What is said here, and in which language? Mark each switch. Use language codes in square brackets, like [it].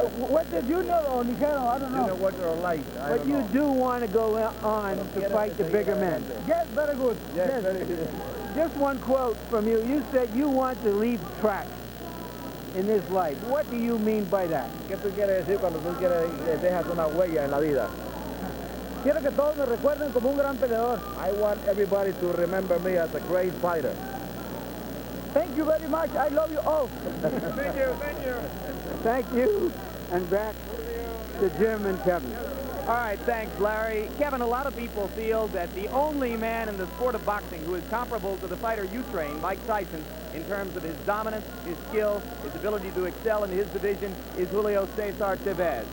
[en] What did you know, or ligero? I don't know. Junior welter or light, But you do want to go on to fight the bigger men. Yes, very good. Yes, very good. Just one quote from you. You said you want to leave tracks in this life. What do you mean by that? [es] ¿Qué tú quieres decir cuando tú dejas una huella en la vida? Quiero que todos me recuerden como un gran peleador. [en] I want everybody to remember me as a great fighter. Thank you very much. I love you all. Thank you. Thank you. And back to Jim and Kevin. All right, thanks, Larry. Kevin, a lot of people feel that the only man in the sport of boxing who is comparable to the fighter you train, Mike Tyson, in terms of his dominance, his skill, his ability to excel in his division, is Julio Cesar Chavez.